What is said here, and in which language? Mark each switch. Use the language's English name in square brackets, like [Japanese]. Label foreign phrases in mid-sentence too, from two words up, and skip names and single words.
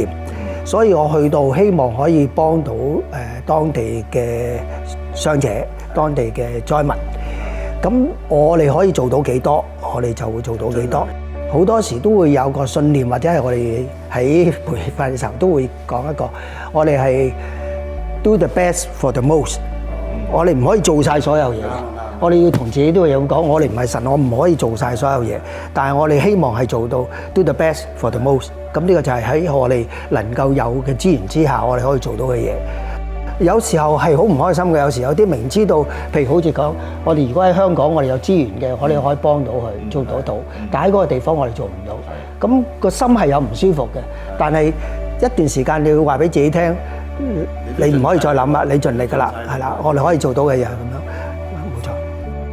[Cantonese] 所以我去到希望可以幫到當地嘅傷者、當地嘅災民。咁我哋可以做到幾多，我哋就會做到幾多。好多時都會有個信念，或者係我哋喺培訓嘅時候都會講一個，我哋係 [English] do the best for the most。 [Cantonese] 我哋唔可以做晒所有嘢。我哋要同自己都有講，我哋唔係神，我唔可以做晒所有嘢，但係我哋希望係做到 [English] do the best for the most。 [Cantonese] 咁呢個就係喺我哋能夠有嘅資源之下，我哋可以做到嘅嘢。有時候係好唔開心嘅，有時有啲明知道，譬如好似講，我哋如果喺香港，我哋有資源嘅，我哋可以幫到佢做到，但喺嗰個地方我哋做唔到，咁個心係有唔舒服嘅。但係一段時間你要話俾自己聽，你唔可以再諗啦，你盡力㗎啦，係啦，我哋可以做到嘅嘢咁樣，冇錯。